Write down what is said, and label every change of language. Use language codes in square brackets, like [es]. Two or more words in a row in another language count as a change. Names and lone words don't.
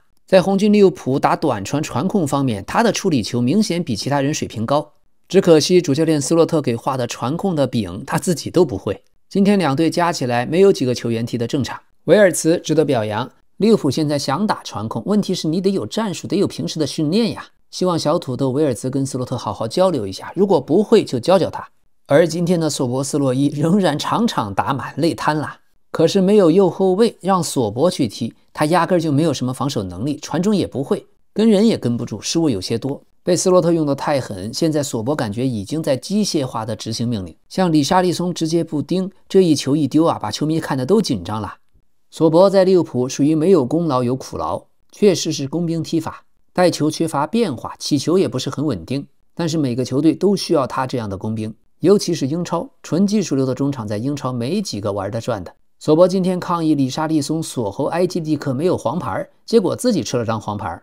[zh] 在紅軍利物浦打短傳傳控方面，他的處理球明顯比其他人水平高，只可惜主教練斯洛特給畫的傳控的餅他自己都不会。今天两隊加起來沒有幾個球員踢得正常。維爾茨值得表揚，利物浦現在想打傳控，問題是你得有戰術，得有平時的訓練呀。希望小土豆維爾茨跟斯洛特好好交流一下，如果不會就教教他。而今天的索博斯洛伊仍然场场打滿，累癱了。可是没有右後衛，讓索博去踢，他壓根就沒有什麼防守能力，傳中也不會，跟人也跟不住，失誤有些多，被斯洛特用得太狠。現在索博感覺已經在機械化的執行命令，像里沙利松直接不盯，這一球一丟啊，把球迷看得都緊張了。索博在利物浦屬於沒有功勞有苦勞，確實是工兵踢法，帶球缺乏變化，起球也不是很穩定，但是每個球隊都需要他這樣的工兵，尤其是英超，純技術流的中場在英超沒幾個玩得轉的。索博今天抗議里沙利松鎖喉埃基蒂克沒有黃牌，結果自己吃了張黃牌。